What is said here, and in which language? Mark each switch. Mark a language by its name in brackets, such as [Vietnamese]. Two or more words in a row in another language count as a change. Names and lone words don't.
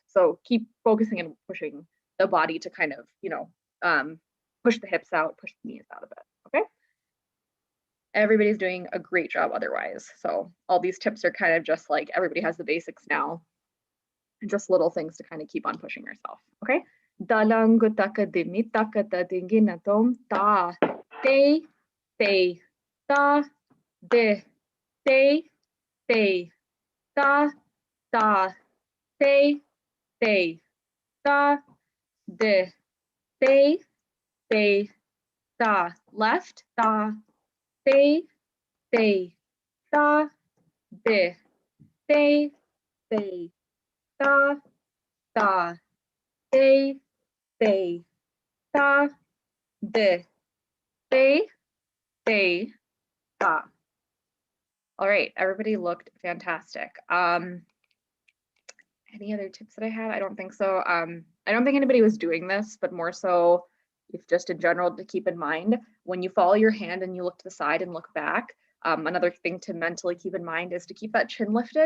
[English] So keep focusing and pushing the body to kind of, you know, push the hips out, push the knees out a bit, okay? Everybody's doing a great job otherwise. So all these tips are kind of just like, everybody has the basics now, and just little things to kind of keep on pushing yourself, okay? Dalang taka dimi taka ta dinginatom ta te te ta de te te ta ta te te ta de te te ta left ta te te ta de te te ta ta te te ta de te te ta. All right, everybody looked fantastic. Any other tips that I had? I don't think so. I don't think anybody was doing this, but more so if just in general to keep in mind, when you follow your hand and you look to the side and look back, another thing to mentally keep in mind is to keep that chin lifted.